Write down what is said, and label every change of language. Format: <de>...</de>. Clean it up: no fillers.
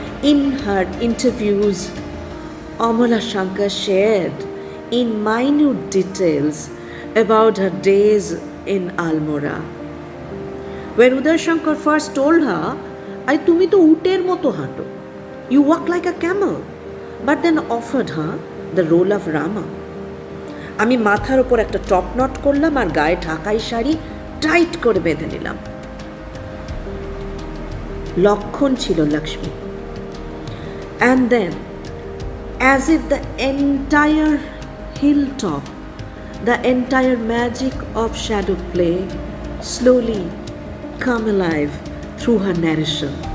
<en>In her interviews, Amala Shankar shared in minute details about her days in Almora, where Uday Shankar first told her,</en> <bn>"Ai tumi to uter moto hato,</bn> <en>you walk like a camel," but then offered her the role of Rama.</en> <bn>আমি মাথার উপর একটা top not করলাম আর গায়ে ঢাকাই sari tight করে বেঁধে নিলাম। লক্ষণ ছিল Lakshmi.</bn> <en>And then, as if the entire hilltop, the entire magic of shadow play slowly come alive through her narration.</en>